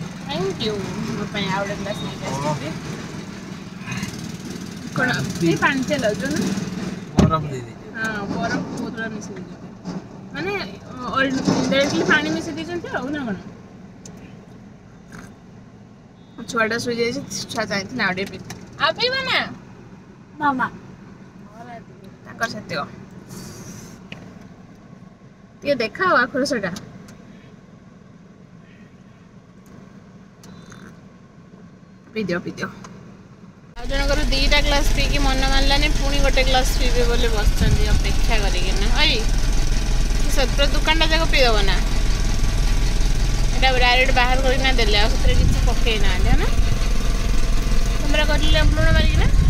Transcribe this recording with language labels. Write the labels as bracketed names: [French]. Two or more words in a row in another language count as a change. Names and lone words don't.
[English] thank you [Odia] ମୋ ପାଇଁ ଆଉ ଗୋଟେ ଗ୍ଲାସ୍ ନେଇକି ଆସିଛନ୍ତି କ'ଣ ଏଇ ପାଣି ତେଲ ଯୋଉ ନା [Hindi] बरफ दे दीजिए [Odia] ହଁ ବରଫ ବୋତଲ ମିଶେଇ ଦେଇଛନ୍ତି ମାନେ ଡାଇରେକ୍ଟଲି ପାଣି ମିଶେଇ ଦେଇଛନ୍ତି ଆଉ ନା କ'ଣ ଛୁଆଟା ଶୋଇଯାଇଛି ଛୁଆ ଯାଇଥିଲେ ଆଉ ଟିକେ ଆଉ ପିଇବ ନା ମାମା ତାଙ୍କର ସେତିକ ଟିକେ ଦେଖାଅ ଆଖର ସେଟା ପିଦିଅ ଆଉ ଜଣଙ୍କର 2ଟା ଗ୍ଲାସ୍ ପିଇକି ମନ ମାନିଲାନି ପୁଣି ଗୋଟେ ଗ୍ଲାସ୍ ପିଇବେ ବୋଲି ବସିଛନ୍ତି ଅପେକ୍ଷା କରିକିନା ଅଇ ସତ୍ର ଦୋକାନଟା ଯାକ ପିଇଦବ ନା ଏଇଟା ଡାଇରେକ୍ଟ ବାହାର କରିକିନା ଦେଲେ ଆଉ ସେଥିରେ କିଛି ପକେଇ ନାହାନ୍ତି ନା ତମର କରିଲେ ଲୁଣ ମାରିକିନା